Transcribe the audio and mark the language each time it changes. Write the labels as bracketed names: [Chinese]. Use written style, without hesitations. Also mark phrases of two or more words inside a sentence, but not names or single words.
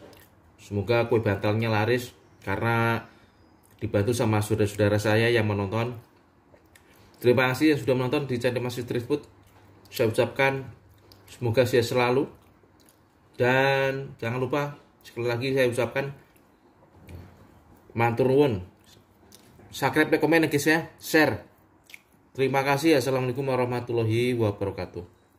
[Indonesian] Semoga kue bantalnya laris karena dibantu sama saudara-saudara saya yang menonton. Terima kasih yang sudah menonton di channel Mas Street Food. Saya ucapkan semoga sehat selalu, dan jangan lupa sekali lagi saya ucapkan [Javanese] matur nuwun. [English] Subscribe, like, [Indonesian] komen guys ya, share. Terima kasih. [Arabic] السلام عليكم ورحمة الله وبركاته.